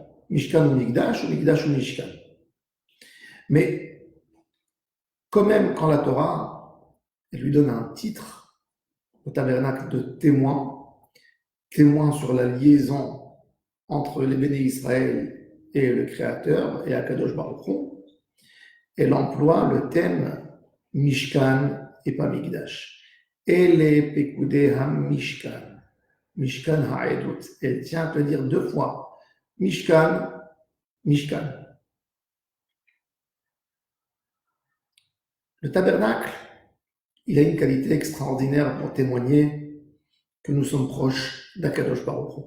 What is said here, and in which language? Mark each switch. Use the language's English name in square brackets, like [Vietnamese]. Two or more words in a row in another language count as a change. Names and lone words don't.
[French] Mishkan ou Mikdash ou Mishkan. Mais quand même, quand la Torah elle lui donne un titre au tabernacle de témoin, témoin sur la liaison entre les bénis Israël et le Créateur, et [Hebrew] הקדוש ברוך הוא, [French] elle emploie le thème Mishkan et pas Mikdash. [Hebrew] אלה פקודי המשכן משכן העדות. [French] Elle tient à te dire deux fois Mishkan, Mishkan. Le tabernacle, il a une qualité extraordinaire pour témoigner que nous sommes proches d' [Hebrew] הקדוש ברוך הוא.